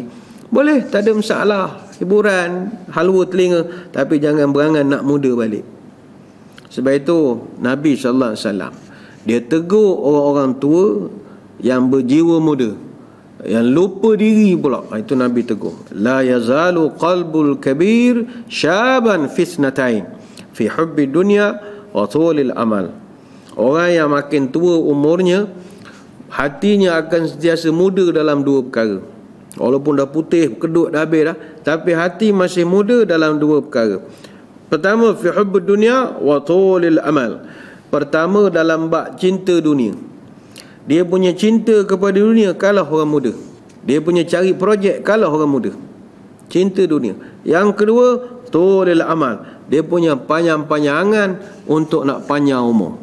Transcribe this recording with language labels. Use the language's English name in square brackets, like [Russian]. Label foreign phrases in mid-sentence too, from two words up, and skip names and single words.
[Malay] Boleh, tak ada masalah. Hiburan, halwa telinga, tapi jangan berangan nak muda balik. Sebab itu Nabi [Arabic] صلى الله عليه وسلم [Malay] dia tegur orang-orang tua yang berjiwa muda, yang lupa diri pula. Itu Nabi tegur, [Arabic] لا يزال قلب الكبير شابا فتنتين في حب الدنيا وطول الأمل. [Malay] Orang yang makin tua umurnya, hatinya akan sentiasa muda dalam dua perkara. Walaupun dah putih, kedut dah habis dah, tapi hati masih muda dalam dua perkara. Pertama, [Arabic] في حب الدنيا وطول الأمل. [Malay] Pertama, dalam bab cinta dunia. Dia punya cinta kepada dunia kalah orang muda. Dia punya cari projek kalah orang muda. Cinta dunia. Yang kedua, [Arabic] طول الأمل. [Malay] Dia punya panjang-panjangan untuk nak panjang umur.